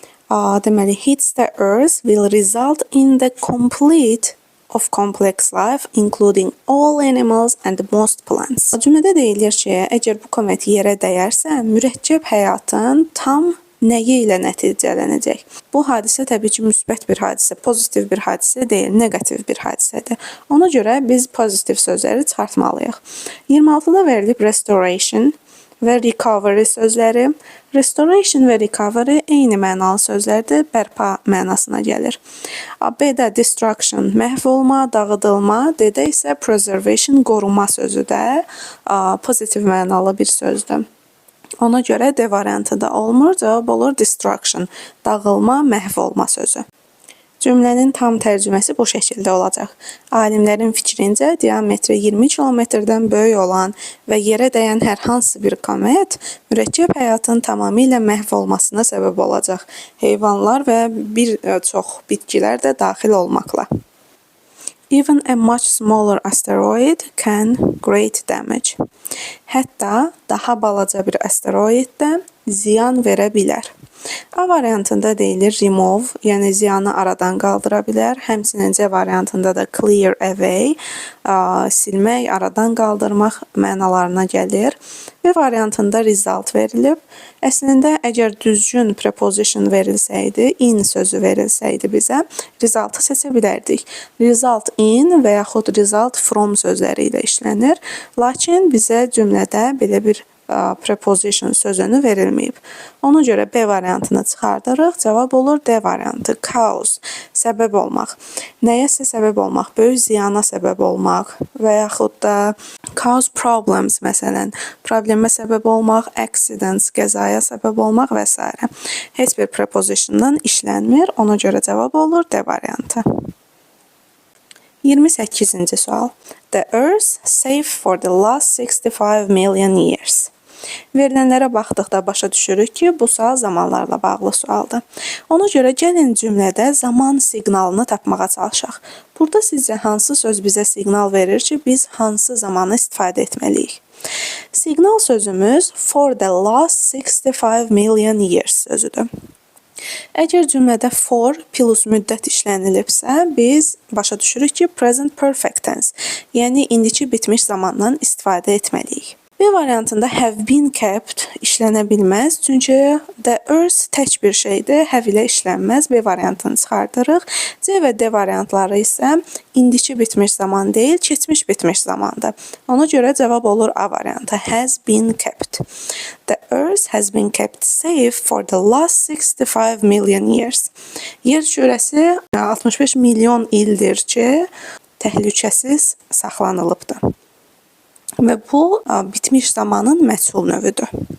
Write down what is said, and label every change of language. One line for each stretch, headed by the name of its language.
Azerbaijani: Deməli,
English: hits the earth will result in the complete of complex life, including all animals and most plants.
Azerbaijani: Cümlədə deyilir ki, əgər bu komet yerə dəyərsə, mürəkkəb həyatın tam nəyi ilə nəticələnəcək? Bu hadisə təbii ki, müsbət bir hadisə, pozitiv bir hadisə deyil, negativ bir hadisədir. Ona görə biz pozitiv sözləri çıxartmalıyıq. 26-da verilib restoration və recovery sözləri. Restoration və recovery eyni mənalı sözlərdir, bərpa mənasına gəlir. B-də destruction, məhv olma, dağıdılma, D-də isə preservation, qoruma sözü də pozitiv mənalı bir sözdür. Ona görə D variantı da olmur, cavab olur destruction, dağılma, məhv olma sözü. Cümlənin tam tərcüməsi bu şəkildə olacaq. Alimlərin fikrincə, diametri 20 kilometrdən böyük olan və yerə dəyən hər hansı bir komet mürəkkəb həyatın tamamilə məhv olmasına səbəb olacaq. Heyvanlar və bir çox bitkilər də daxil olmaqla.
English: Even a much smaller asteroid can great damage.
Azerbaijani: Hətta daha balaca bir asteroid də ziyan verə bilər. A variantında deyilir remove, yəni ziyanı aradan qaldıra bilər. Həmçinin C variantında da clear away, silmək, aradan qaldırmaq mənalarına gəlir. B variantında result verilib. Əslində, əgər düzgün preposition verilsəydi, in sözü verilsəydi bizə, result'ı seçə bilərdik. Result in və yaxud result from sözləri ilə işlənir. Lakin bizə cümlədə belə bir preposition sözünü verilməyib. Ona görə B variantını çıxardırıq. Cavab olur D variantı. Cause, səbəb olmaq. Nəyəsə səbəb olmaq, böyük ziyana səbəb olmaq və yaxud da
English: cause problems,
Azerbaijani: məsələn, problemə səbəb olmaq, accidents, qəzaya səbəb olmaq və s. Heç bir prepositiondan işlənmir. Ona görə cavab olur D variantı. 28-ci sual.
English: The Earth safe for the last 65 million years.
Azerbaijani: Verilənlərə baxdıqda başa düşürük ki, bu sual zamanlarla bağlı sualdır. Ona görə gəlin cümlədə zaman siqnalını tapmağa çalışaq. Burada sizcə hansı söz bizə siqnal verir ki, biz hansı zamanı istifadə etməliyik? Siqnal sözümüz
English: for the last 65 million years
Azerbaijani: sözüdür. Əgər cümlədə for plus müddət işlənilibsə, biz başa düşürük ki, present perfect tense, yəni indiki bitmiş zamandan istifadə etməliyik. B variantında
English: have been kept
Azerbaijani: işlənə bilməz, çünki the earth tək bir şeydir, have ilə işlənməz. B variantını çıxardırıq. C və D variantları isə indiki bitmiş zaman deyil, keçmiş bitmiş zamandır. Ona görə cavab olur A variantı,
English: has been kept. The earth has been kept safe for the last 65 million years.
Azerbaijani: Yer kürəsi 65 milyon ildir ki, təhlükəsiz saxlanılıbdır. Və bu bitmiş zamanın məchul növüdür.